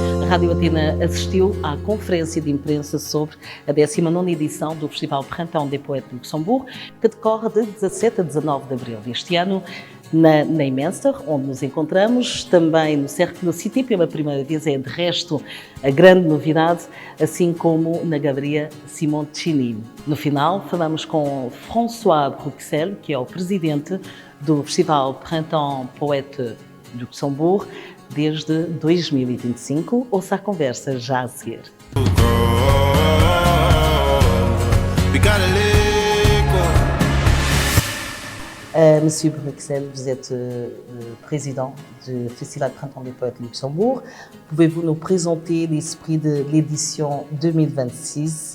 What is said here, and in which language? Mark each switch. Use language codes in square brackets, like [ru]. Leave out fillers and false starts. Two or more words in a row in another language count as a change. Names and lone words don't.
[pt] Rádio Atena assistiu à conferência de imprensa sobre a 19ª edição do Festival Printemps des Poètes de Luxembourg, que decorre de 17 a 19 de abril deste ano, na Neymenster, onde nos encontramos, também no Cercle de Cité, pela primeira vez, é de resto a grande novidade, assim como na Galeria Simoncini. No final, falamos com François Bruxelles, que é o presidente do Festival Printemps Poètes de Luxembourg, desde 2025. Ouça a conversa já a seguir. [fr] Monsieur Bruxelles, vous êtes président du Festival Printemps des Poètes de Luxembourg. Pouvez-vous nous présenter l'esprit de l'édition 2026?